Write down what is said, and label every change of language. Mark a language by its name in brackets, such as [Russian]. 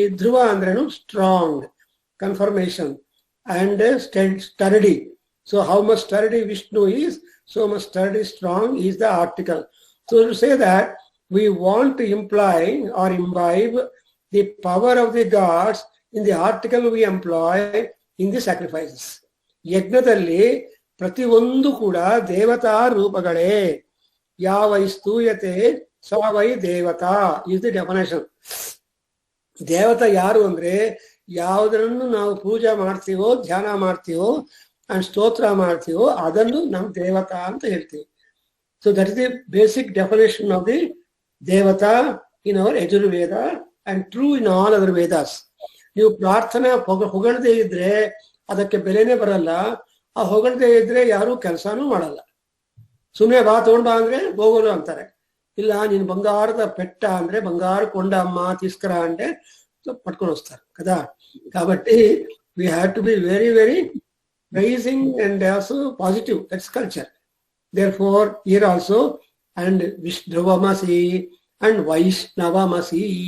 [English] Dhruva [Kannada] andrenu [English] strong, confirmation, and sturdy. So how much sturdy Vishnu is, so much sturdy, strong is the article. So to say that we want to imply or imbibe the power of the gods in the article we employ in the sacrifices. [Kannada] ಯಜ್ಞದಲ್ಲಿ ಪ್ರತಿಯೊಂದು ಕೂಡ ದೇವತಾ ರೂಪಗಳೇ. [Sanskrit] ಯಾವೈ ಸ್ತೂಯತೆ ಸವೈ ದೇವತಾ [English] Is the definition. [Kannada] ದೇವತಾ ಯಾರು ಅಂದ್ರೆ ಯಾವುದನ್ನು ನಾವು ಪೂಜೆ ಮಾಡ್ತೀವೋ, ಧ್ಯಾನ ಮಾಡ್ತೀವೋ ಅಂಡ್ ಸ್ತೋತ್ರ ಮಾಡ್ತೀವೋ ಅದನ್ನು ನಾವು ದೇವತಾ ಅಂತ ಹೇಳ್ತೀವಿ. [English] So that is the basic definition of the devata in our Yajurveda and true in all other Vedas. [Kannada] ನೀವು ಪ್ರಾರ್ಥನೆ ಹೊಗಳದೇ ಇದ್ರೆ ಅದಕ್ಕೆ ಬೆಲೆನೇ ಬರಲ್ಲ. ಆ ಹೊಗಳದೇ ಇದ್ರೆ ಯಾರು ಕೆಲಸನೂ ಮಾಡಲ್ಲ. ಸುಮ್ಮನೆ ಬಾ ತಗೊಂಡ್ ಬಾ ಅಂದ್ರೆ ಹೋಗೋಲು ಅಂತಾರೆ. ಇಲ್ಲ ನೀನ್ ಬಂಗಾರದ ಪೆಟ್ಟ ಅಂದ್ರೆ ಬಂಗಾರ ಕೊಂಡ ಅಮ್ಮ ತಿಸ್ಕರ ಅಂದ್ರೆ ಪಟ್ಕೊಂಡು ಹೋಗ್ತಾರೆ [Telugu] కదా. కాబట్టి [English] we have to be very very praising and also positive. That's culture. Therefore here also and Vishnavamasi and Vaishnavamasi.